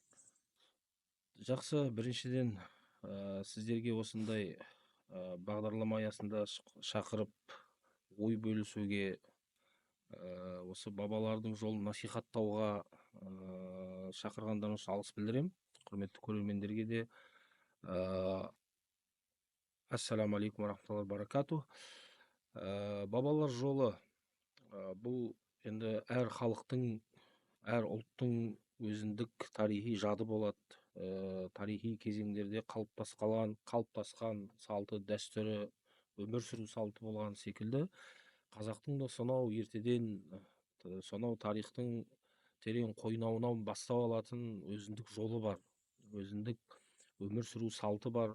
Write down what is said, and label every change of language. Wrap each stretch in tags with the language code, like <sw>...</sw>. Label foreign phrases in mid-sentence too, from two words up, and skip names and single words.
<kk>Жақсы, біріншіден сіздерге осындай бағдарлама аясында шақырып ой бөлісуге, осы бабалардың жолын насихаттауға шақырғандарыңыз үшін алғыс білдірем. Құрметті көрермендерге де</kk> <ar>السلام عليكم رحمة الله بركاته.</ar> <kk>Бабалар жолы бұл енді әр халықтың, әр ұлттың өзіндік тарихи жады болады. Тарихи кезеңдерде қалыптасқан салты, дәстүрі, өмір сүру салты болған секілді, қазақтың да сонау ертеден сонау тарихтың терең қойнауынан бастау алатын өзіндік жолы бар, өзіндік өмір сүру салты бар.</kk>